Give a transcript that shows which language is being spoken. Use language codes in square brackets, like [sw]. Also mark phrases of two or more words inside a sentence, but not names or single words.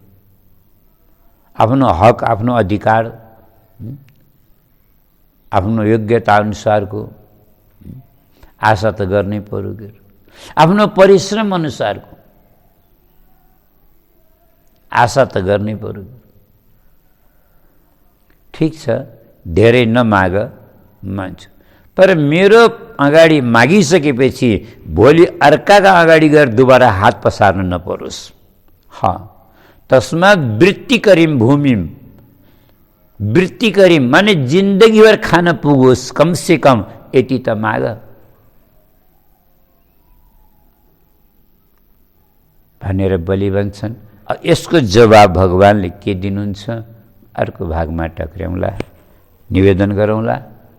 [ne] आफ्नो हक, आफ्नो अधिकार, आफ्नो योग्यता अनुसारको आशा त गर्नै पर्यो के, आफ्नो परिश्रम अनुसारको आशा त गर्नै पर्यो। ठिक छ, धेरै नमाग, मान्छु, तर मेरो अगाडि मागिसकेपछि भोलि अर्काका अगाडि गएर दुबारा हात पसार्न नपरोस्। [sa] तस्मात् वृत्ति करिम भूमिम, [ne] वृत्ति करिम माने जिन्दगीभर खान पुगोस्, [hi] कम से कम [ne] यति त माग भनेर बलि भन्छन्। यसको जवाब भगवानले के दिनुहुन्छ अर्को भागमा टक्र्याउँला, निवेदन गरौँला।